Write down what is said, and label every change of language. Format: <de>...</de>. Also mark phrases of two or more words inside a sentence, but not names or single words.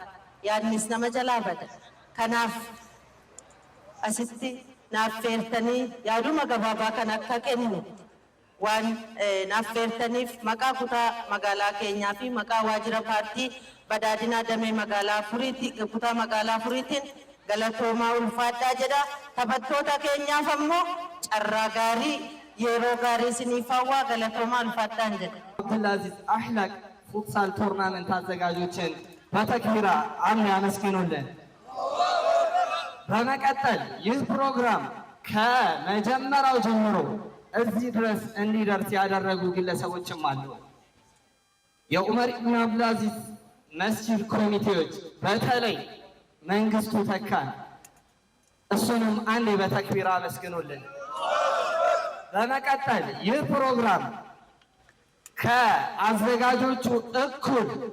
<om>Yaadnis nama jalaa bada. Kanaaf asitti naaf feertanii yaaduma gabaabaa kan akka kennu waan naaf feertaniif maqaa kutaa magaalaa keenyaa fi maqaa waajjira paartii badhaadhinaa damee magaalaa Furiitii kutaa magaalaa Furiitiin galatoomaa ulfaadhaa jedha. Taphattoota keenyaaf ammoo carraa gaarii yeroo gaarii isiniif hawwaa galatoomaa ulfaadhaan jedha.</om> <am>አብዱልአዚዝ አህላቅ ፉትሳል ቶርናመንት አዘጋጆችን በተክቢራ አምና ያመስግኑልን። በመቀጠል ይህ ፕሮግራም ከመጀመሪያው ጀምሮ እዚህ ድረስ እንዲደርስ ያደረጉ ግለሰቦችም አሉ። የዑመር ኢብኑ አብዱልአዚዝ መስጂድ ኮሚቴዎች በተለይ መንግስቱ ተካን እሱንም አንዴ በተክቢራ አመስግኑልን። በመቀጠል ይህ ፕሮግራም ከአዘጋጆቹ እኩል</am>